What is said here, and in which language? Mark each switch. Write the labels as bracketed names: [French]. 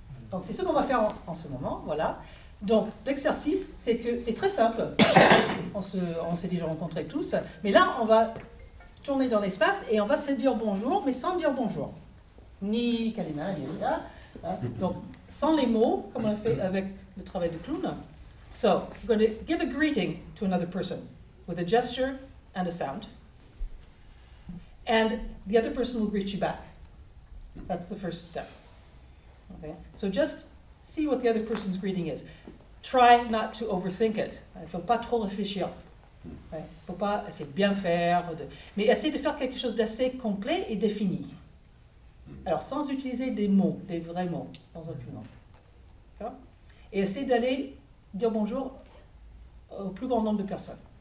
[French] Donc, c'est ce qu'on va faire en ce moment, voilà. Donc, l'exercice, c'est que c'est très simple. On s'est déjà rencontrés tous. Mais là, on va tourner dans l'espace et on va se dire bonjour, mais sans dire bonjour. Ni kalima, ni rien. Donc, sans les mots, comme on a fait avec le travail de clown. [English] So, you're going to give a greeting to another person with a gesture and a sound. And the other person will greet you back. That's the first step. Okay? So just see what the other person's greeting is. Try not to overthink it. [French] Il ne faut pas trop réfléchir. Il ne faut pas essayer de bien faire, mais essayer de faire quelque chose d'assez complet et défini. Alors, sans utiliser des mots, des vrais mots, dans aucune langue. D'accord? Et essayer d'aller dire bonjour au plus grand nombre de personnes.